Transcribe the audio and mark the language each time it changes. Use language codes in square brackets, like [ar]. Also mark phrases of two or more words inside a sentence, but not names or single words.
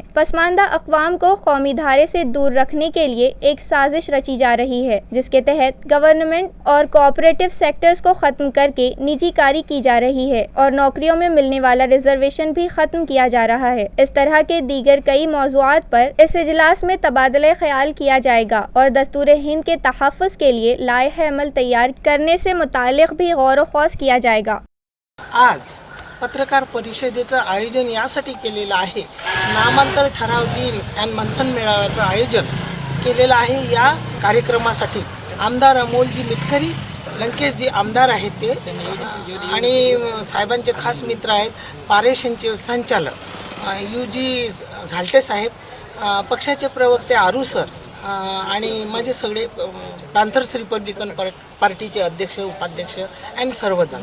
[ur] پسماندہ اقوام کو قومی دھارے سے دور رکھنے کے لیے ایک سازش رچی جا رہی ہے، جس کے تحت گورنمنٹ اور کوآپریٹو سیکٹرز کو ختم کر کے نجی کاری کی جا رہی ہے اور نوکریوں میں ملنے والا ریزرویشن بھی ختم کیا جا رہا ہے۔ اس طرح کے دیگر کئی موضوعات پر اس اجلاس میں تبادلہ خیال کیا جائے گا اور دستور ہند کے تحفظ کے لیے لائحہ عمل تیار کرنے سے متعلق بھی غور و خوض کیا جائے گا۔ [mr] आज पत्रकार परिषदेचं आयोजन यासाठी केलेलं आहे, नामांतर ठराव दिन आणि मंथन मेळाव्याचं आयोजन केलेलं आहे। या कार्यक्रमासाठी आमदार अमोलजी मिटकरी, लंकेशजी आमदार आहेत ते, आणि साहेबांचे खास मित्र आहेत पारेषणचे संचालक UG झालटे साहेब, पक्षाचे प्रवक्ते आरू सर आणि माझे सगळे पॅन्थर्स रिपब्लिकन पार्टीचे अध्यक्ष उपाध्यक्ष आणि सर्वजण।